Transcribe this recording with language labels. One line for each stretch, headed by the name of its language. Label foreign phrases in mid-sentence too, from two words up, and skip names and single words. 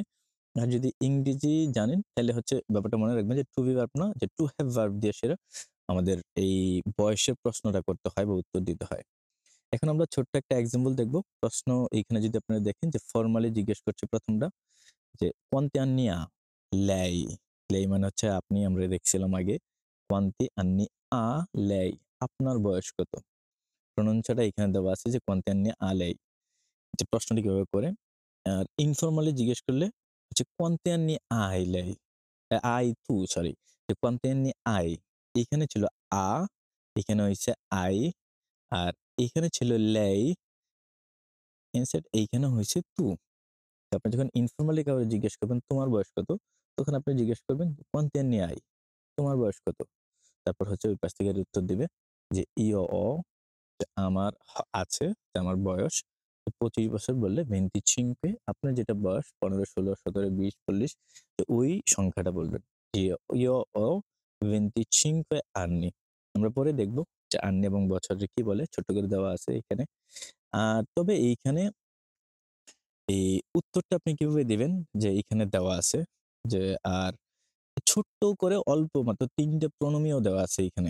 Bangla: আর যদি ইংরেজি জানেন তাহলে হচ্ছে ব্যাপারটা মনে রাখবেন যে
English: to be verb
Bangla: না, যে
English: to have verb
Bangla: দিয়ে সেটা আমাদের এই বয়সের প্রশ্নটা করতে হয় বা উত্তর দিতে হয়। এখন আমরা ছোট্ট একটা এক্সাম্পল দেখব। প্রশ্ন এইখানে যদি আপনারা দেখেন যে ফরমালি জিজ্ঞেস করছে ১ম টা, যে
Italian: "Quanti anni ha lei?"
Bangla: lei মানে হচ্ছে আপনি, আমরা দেখছিলাম আগে।
Italian: "Quanti anni ha lei?"
Bangla: আপনার বয়স কত? প্রনাউন্সটা এখানে দেওয়া আছে যে
Italian: "Quanti anni ha lei?"
Bangla: যে প্রশ্নটি কিভাবে করে। আর ইনফরমালি জিজ্ঞেস করলে হচ্ছে
Italian: "Quanti anni hai lei?" hai tu সরি। যে "Quanti anni hai?"
Bangla: এখানে ছিল "a", এখানে হইছে "I", আর এখানে ছিল "lei", ইনস্টেড এইখানে হইছে "tu"। আপনি যখন ইনফরমালি কাউকে জিজ্ঞেস করবেন তোমার বয়স কত?
Italian: তখন আপনি জিজ্ঞেস করবেন "Quanti anni hai?"
Bangla: তোমার বয়স কত? তারপর হচ্ছে ওই পাশ থেকে উত্তর দিবে যে
Italian: "Io ho",
Bangla: যে আমার আছে, যে আমার বয়স। তো ২৫ বছর বললে 25, আপনার যেটা বয়স ১৫, ১৬, ১৭, ২০, ৪০, তো ওই সংখ্যাটা বলবেন।
Italian: Io ho 25 anni।
Bangla: আমরা পরে দেখব যে anni এবং বছরে কি বলে, ছোট করে দেওয়া আছে এখানে। তবে এইখানে এই উত্তরটা আপনি কিভাবে দিবেন, যে এইখানে দেওয়া আছে যে, আর ছোট্ট করে অল্প মাত্র ৩ টে প্রণমীও দেওয়া আছে এইখানে।